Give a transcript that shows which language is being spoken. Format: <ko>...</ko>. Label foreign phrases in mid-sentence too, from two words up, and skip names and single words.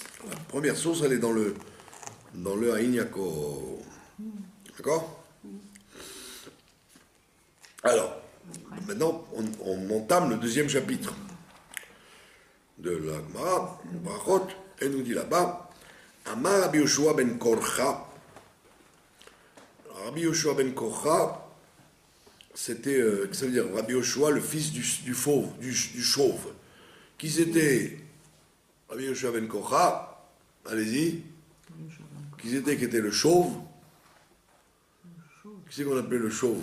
<fr>La première source, elle est dans le Haïn Yaakov. D'accord? Alors, maintenant, on entame le 2e chapitre de la Gemara, Brachot, elle nous dit là-bas, Amar Rabbi Yoshua ben Korcha. Rabbi Yoshua ben Korcha, c'était, ça veut dire Rabbi Yoshua, le fils du fauve, du chauve. Qui c'était Rabbi Yoshua ben Korcha? Allez-y. Qui était le chauve? Qui c'est qu'on appelait le chauve?</fr>